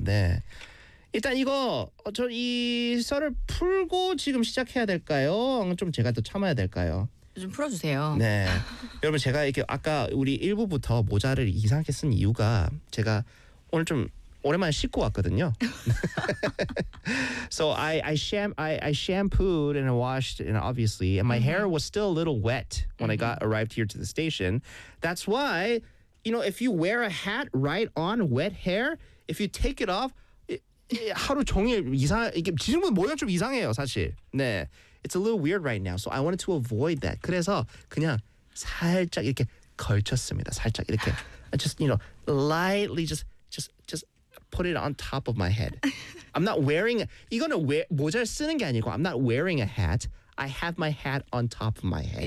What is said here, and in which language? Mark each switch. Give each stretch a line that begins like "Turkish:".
Korean: 네, 일단 이거 저 이 썰을 풀고 지금 시작해야 될까요? 좀 제가 또 참아야 될까요? 좀 풀어주세요. 네, 여러분 제가 이렇게 아까 우리 1부부터 모자를 이상하게 쓴 이유가 제가 오늘 좀 오랜만에 씻고 왔거든요.
English: So I shampooed and I washed and obviously and my hair was still a little wet when I arrived here to the station. That's why. You know, if you wear a hat right on wet hair, if you take it off,
Korean: 하루 종일 이상 이게 지금은 모양 좀 이상해요, 사실. 네.
English: It's a little weird right now, so I wanted to avoid that.
Korean: 그래서 그냥 살짝 이렇게 걸쳤습니다. 살짝 이렇게
English: just lightly put it on top of my head. I'm not wearing
Korean: 이거는 모자를 쓰는 게 아니고
English: I'm not wearing a hat. I have my hat on top of my head.